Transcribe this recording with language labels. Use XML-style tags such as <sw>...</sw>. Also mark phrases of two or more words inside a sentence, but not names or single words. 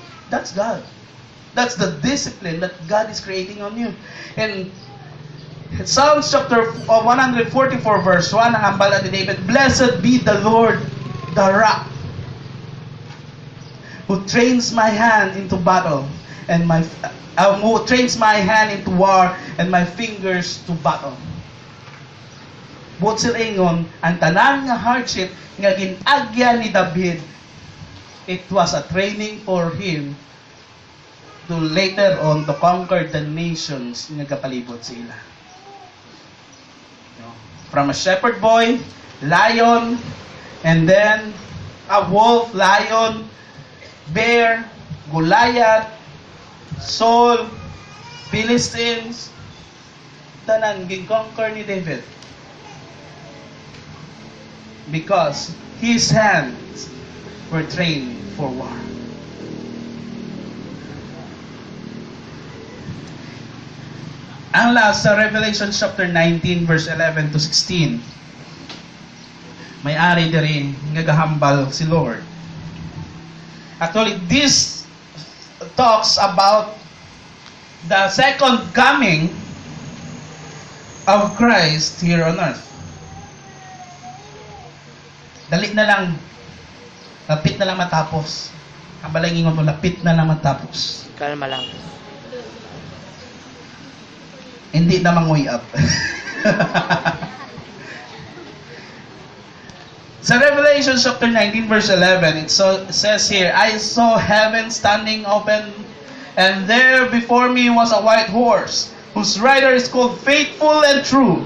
<en>That's God. That's the discipline that God is creating on you. And Psalms chapter 144 verse 1,</en> <hil>ang hambal ni David,</hil> <en>"Blessed be the Lord, the rock, who trains my hand into battle, and who trains my hand into war, and my fingers to battle."</en> <hil>Buot sila ingon, ang tanan nga hardship nga ginagya ni David,</hil> <en>it was a training for him to later on to conquer the nations</en> <hil>nga kapalibot sa ila.</hil> <en>From a shepherd boy, lion, and then a wolf, lion, bear, Goliath, Saul, Philistines,</en> <hil>tanan gin-conquer ni David.</hil> <en>Because his hands were trained for war.</en> <hil>Ang last sa Revelation</hil> <en>chapter 19 verse 11 to 16.</en> <hil>May-ari diri nga gahambal si Lord.</hil> <en>Actually, this talks about the second coming of Christ here on earth.</en> <hil>Dali na lang, lapit na lang matapos. Ang balay ingon mo, lapit na lang matapos. Kalma lang. Hindi na manguy up. Sa Revelation</hil> <en>chapter 19 verse 11, it says here, "I saw heaven standing open, and there before me was a white horse, whose rider is called Faithful and True.</en>